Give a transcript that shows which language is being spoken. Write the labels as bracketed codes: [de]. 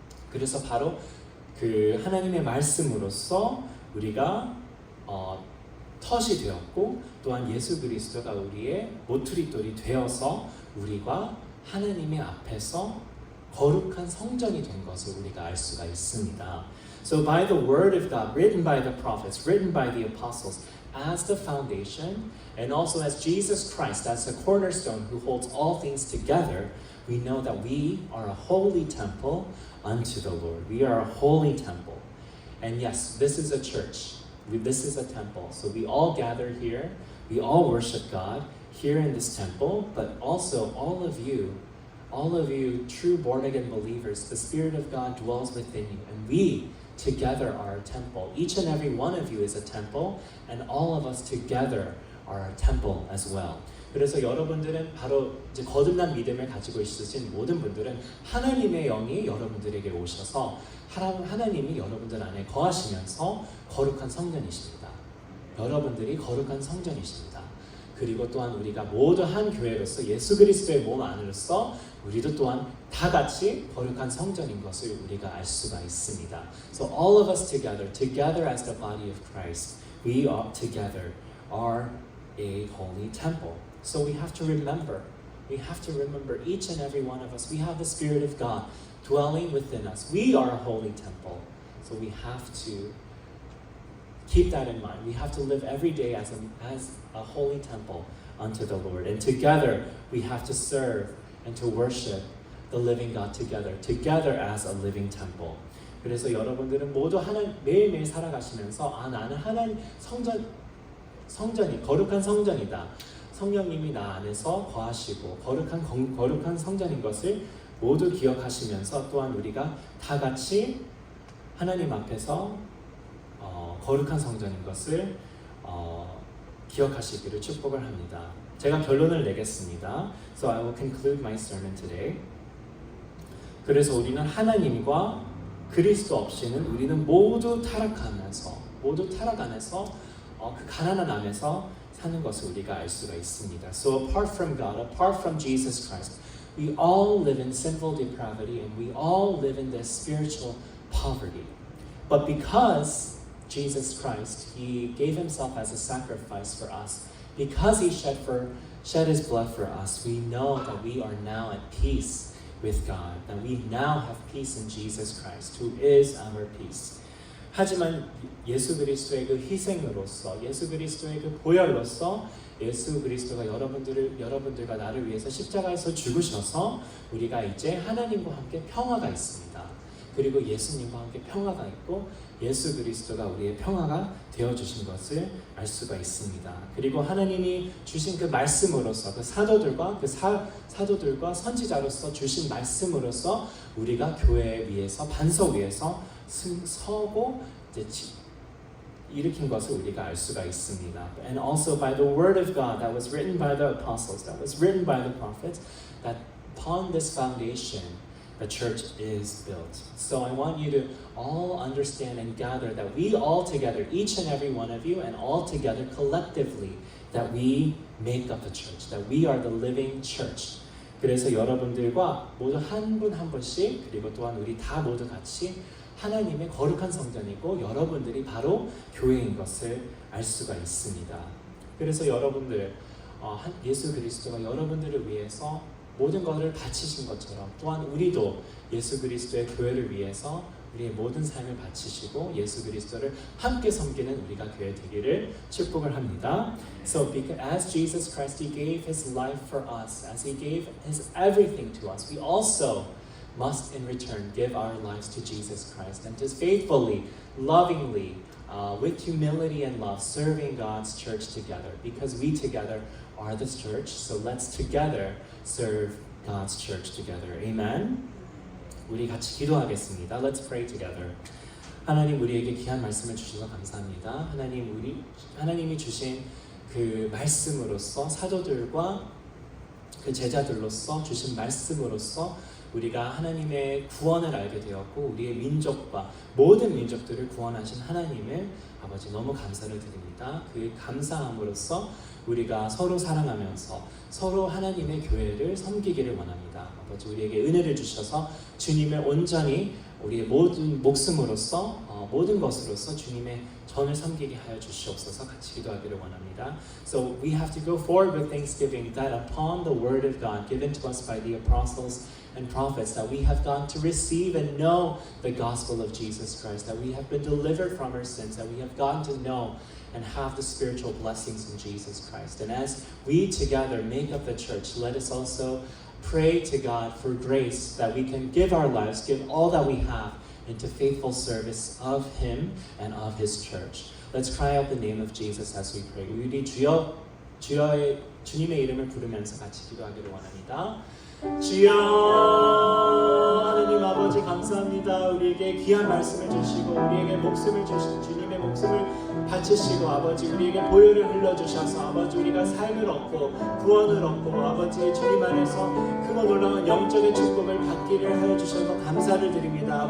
[ko] 그래서 바로 그 하나님의 말씀으로서 우리가 덫이 되었고, 또한 예수 그리스도가 우리의 모퉁이돌이 되어서 우리가 하나님의 앞에서 거룩한 성전이 된 것을 우리가 알 수가 있습니다. [en] So by the word of God, written by the prophets, written by the apostles, as the foundation, and also as Jesus Christ, as the cornerstone who holds all things together, we know that we are a holy temple unto the Lord. We are a holy temple. And yes, this is a church. This is a temple. So we all gather here. We all worship God here in this temple. But also all of you true born-again believers, the Spirit of God dwells within you. And we together are a temple. Each and every one of you is a temple. And all of us together are a temple as well. [ko] 그래서 여러분들은 바로 이제 거듭난 믿음을 가지고 있으신 모든 분들은 하나님의 영이 여러분들에게 오셔서 하나님이 여러분들 안에 거하시면서 거룩한 성전이십니다. 여러분들이 거룩한 성전이십니다. 그리고 또한 우리가 모두 한 교회로서 예수 그리스도의 몸 안으로서 우리도 또한 다 같이 거룩한 성전인 것을 우리가 알 수가 있습니다. [en] So all of us together as the body of Christ, we are together are a holy temple. So we have to remember each and every one of us. We have the Spirit of God dwelling within us. We are a holy temple. So we have to keep that in mind. We have to live every day as a holy temple unto the Lord. And together we have to serve and to worship the living God together as a living temple. [ko] 그래서 여러분들은 모두 매일매일 살아가시면서 나는 하나님 성전이 거룩한 성전이다. 성령님이 나 안에서 거하시고 거룩한 성전인 것을 모두 기억하시면서 또한 우리가 다 같이 하나님 앞에서 거룩한 성전인 것을 기억하시기를 축복을 합니다. 제가 결론을 내겠습니다. [en] So I will conclude my sermon today. [ko] 그래서 우리는 하나님과 그리스도 없이는 우리는 모두 타락 안에서 그 가난한 안에서 사는 것을 우리가 알 수가 있습니다. [en] So apart from God, apart from Jesus Christ, we all live in sinful depravity and we all live in this spiritual poverty. But because Jesus Christ, He gave Himself as a sacrifice for us, because He shed His blood for us, we know that we are now at peace with God, that we now have peace in Jesus Christ, who is our peace. [ko] 하지만 예수 그리스도의 그 희생으로서, 예수 그리스도의 그 보혈로서 예수 그리스도가 여러분들과 나를 위해서 십자가에서 죽으셔서 우리가 이제 하나님과 함께 평화가 있습니다. 그리고 예수님과 함께 평화가 있고 예수 그리스도가 우리의 평화가 되어주신 것을 알 수가 있습니다. 그리고 하나님이 주신 그 말씀으로서 그 사도들과 선지자로서 주신 말씀으로서 우리가 교회 위에서 반석 위에서 서고 이제 일으킨 것을 우리가 알 수가 있습니다. [en] And also by the word of God that was written by the apostles, that was written by the prophets, that upon this foundation the church is built. So I want you to all understand and gather that we all together, each and every one of you, and all together collectively, that we make up the church, that we are the living church. [ko] 그래서 여러분들과 모두 한 분 한 분씩 그리고 또한 우리 다 모두 같이 하나님의 거룩한 성전이고 여러분들이 바로 교회인 것을 알 수가 있습니다. 그래서 여러분들 예수 그리스도가 여러분들을 위해서 모든 것을 바치신 것처럼 또한 우리도 예수 그리스도의 교회를 위해서 우리의 모든 삶을 바치시고 예수 그리스도를 함께 섬기는 우리가 교회 되기를 축복을 합니다. [en] So as Jesus Christ, He gave His life for us, as He gave His everything to us, we also must in return give our lives to Jesus Christ and just faithfully, lovingly, with humility and love, serving God's church together, because we together are the church. So let's together serve God's church together. Amen. [ko] 우리 같이 기도하겠습니다. [en] Let's pray together. [ko] 하나님 우리에게 귀한 말씀을 주셔서 감사합니다. 하나님이 주신 그 말씀으로서 사도들과 그 제자들로서 주신 말씀으로서 우리가 하나님의 구원을 알게 되었고 우리의 민족과 모든 민족들을 구원하신 하나님을 아버지 너무 감사를 드립니다. 그 감사함으로써 우리가 서로 사랑하면서 서로 하나님의 교회를 섬기기를 원합니다. 아버지 우리에게 은혜를 주셔서 주님을 온전히 우리의 모든 목숨으로서 모든 것으로서 주님의 전을 섬기게 하여 주시옵소서. 같이 기도하기를 원합니다. [en] So we have to go forward with thanksgiving that upon the word of God given to us by the apostles and prophets, that we have gotten to receive and know the gospel of Jesus Christ, that we have been delivered from our sins, that we have gotten to know and have the spiritual blessings in Jesus Christ. And as we together make up the church, let us also pray to God for grace that we can give our lives, give all that we have into faithful service of Him and of His church. Let's cry out the name of Jesus as we pray. [ko] 우리 주님의 이름을 부르면서 같이 기도하기를 원합니다. 주여 하나님 아버지 감사합니다. 우리에게 귀한 말씀을 주시고 우리에게 목숨을 주시고 주님의 목숨을 바치시고 아버지 우리에게 보혈을 흘려주셔서 아버지 우리가 삶을 얻고 구원을 얻고 아버지 주님 안에서 크고 놀라운 영적인 축복을 받기를 하여 주셔서 감사를 드립니다.